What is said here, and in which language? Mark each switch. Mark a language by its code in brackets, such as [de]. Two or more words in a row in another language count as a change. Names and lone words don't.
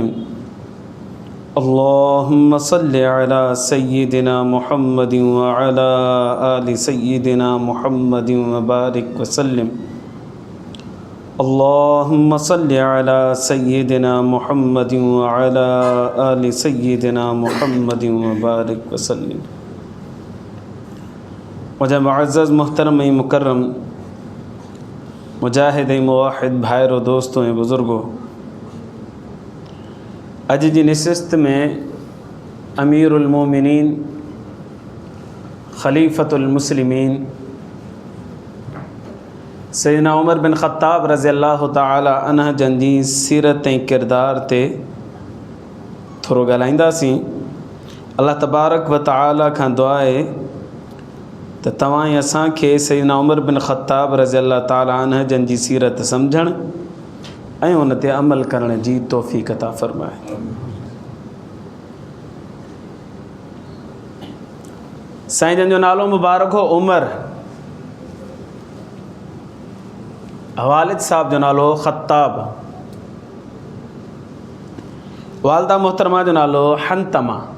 [ar] اللهم صل على سيدنا محمد وعلى آل سيدنا محمد وبارك وسلم. اللهم صل على سيدنا محمد وعلى آل سيدنا محمد وبارك وسلم. [sd] मुझे मुअज़्ज़ज़ मुहतरम मुकर्रम मुजाहिद मुवाहिद भाइरों दोस्तों बुज़ुर्गों, अज जी नशिस्त में अमीरुल मोमिनीन खलीफतुल मुस्लिमीन सैयदना उमर बिन ख़त्ताब [ar] رضي الله تعالى عنه [sd] जन जी सीरत ऐं किरदार ते थोरो ॻाल्हाईंदासीं। [ar] الله تبارك وتعالى [sd] खां दुआ आहे त तव्हां ऐं असांखे सैयदना उमर बिन ख़त्ताब [ar] رضي الله تعالى عنه [sd] जन जी सीरत सम्झण ऐं उन ते अमल करण जी तौफ़ीक़ अता फ़रमाए। साईं जन जो नालो मुबारक हो उमर, वालिद साहब जो नालो ख़त्ताब, वालदा मोहतरमा जो नालो हंतमा।